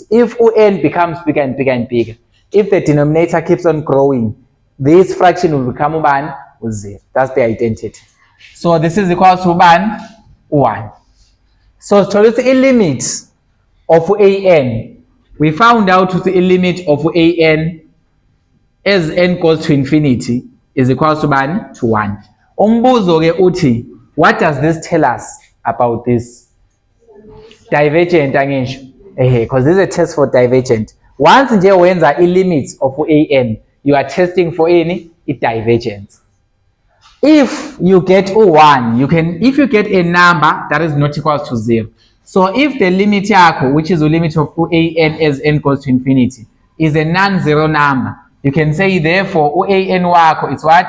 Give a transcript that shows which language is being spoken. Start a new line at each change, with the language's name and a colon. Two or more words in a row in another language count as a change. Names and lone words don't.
English: If n becomes bigger and bigger and bigger, if the denominator keeps on growing, this fraction will become 0. That's the identity. So this is equal to 1. So to the limit of an, we found out the limit of an as n goes to infinity is equal to 1.
Zulu: Umbuzo ke uthi,
English: what does this tell us about this divergent angisho? Because this is a test for divergent. Once
Zulu: nje wenza
English: limits of an, you are testing for any divergence. If you get 1, if you get a number that is not equal to 0. So if the limit yakho, which is the limit of an as n goes to infinity, is a non-zero number, you can say therefore an wakho is what?